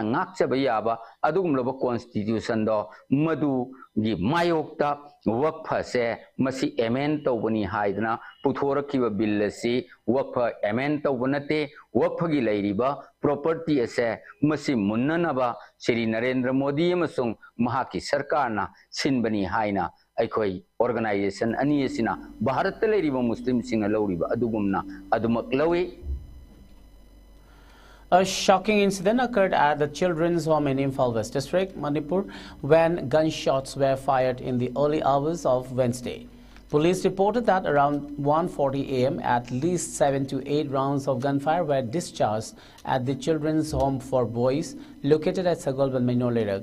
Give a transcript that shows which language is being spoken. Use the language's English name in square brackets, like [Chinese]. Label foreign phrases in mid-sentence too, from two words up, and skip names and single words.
[Manipuri] ngakchaba yaba adum laba constitution do madu gi mayokta wakpha se masi amend tawbani haidna puthoraki bill si wakpha amend tawbanate wakpha gi lairiba property ase masi munnanaba Shri Narendra Modi amasung mahaki sarkarna sinbani haina aikoi organization ani asina Bharat lairiba Muslim singa lauriba adugumna adumak lawi. [English] A shocking incident occurred at the children's home in Imphal West District, Manipur, when gunshots were fired in the early hours of Wednesday. Police reported that around 1:40 a.m., at least 7 to 8 rounds of gunfire were discharged at the children's home for boys located at Sagolban Mainolirag.